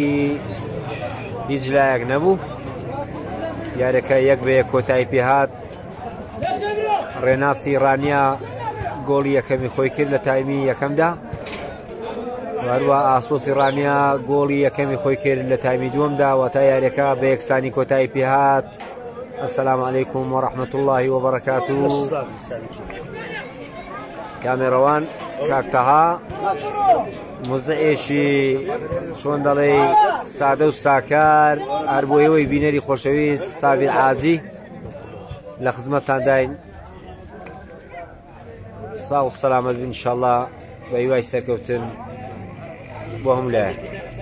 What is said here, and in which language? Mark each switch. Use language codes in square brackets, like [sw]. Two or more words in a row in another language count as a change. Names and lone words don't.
[ckb] هیچ لایەک نەبوو یاریەکە یەک بە یەک کۆتایی پێهات ڕێناسی ڕانیا گۆڵی یەکەمی خۆی کرد لە تایمی یەکەمدا هەروە ئاسۆسی ڕانیا گۆڵی یەکەمی خۆی کرد لە تایمی دووەمدا واتە یاریەکە بە یەکسانی کۆتایی پێهات [ar] السلام عليكم ورحمة الله وبركاته [ckb] كاميروان کاکتەها مزعێشی چۆن دەڵێ سادە و ساکار هەربۆیەوەی بینەری خۆشەویست سابیر عاجی لە خزمەتتان داین ساڵ و سەلامەت بن ئینشەڵڵا بە هیوای سەرکەوتن بۆ هەموو لایەن